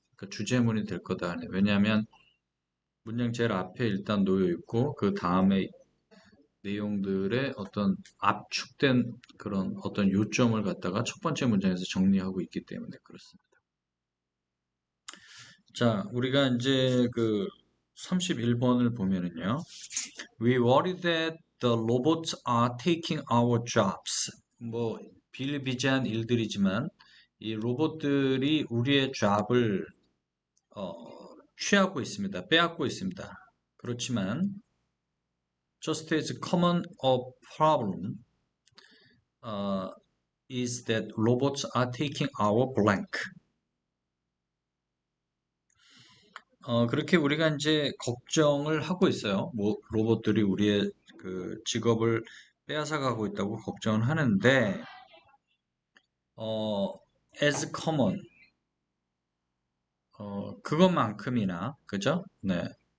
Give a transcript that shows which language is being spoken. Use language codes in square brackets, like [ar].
[ko] 그러니까 주제문이 될 거다. 왜냐하면 문장 제일 앞에 일단 놓여 있고 그 다음에 내용들의 어떤 압축된 그런 어떤 요점을 갖다가 첫 번째 문장에서 정리하고 있기 때문에 그렇습니다. 자, 우리가 이제 그 31번을 보면은요. [en] We worry that the robots are taking our jobs. [ko] 뭐 비일비재한 일들이지만 이 로봇들이 우리의 잡을 어, 취하고 있습니다. 빼앗고 있습니다. 그렇지만 [en] just as common a problem is that robots are taking our blank. [ko] 그렇게 우리가 이제 걱정을 하고 있어요. 뭐 로봇들이 우리의 그 직업을 빼앗아 가고 있다고 걱정을 하는데 어, as common 그것만큼이나 그죠? 네.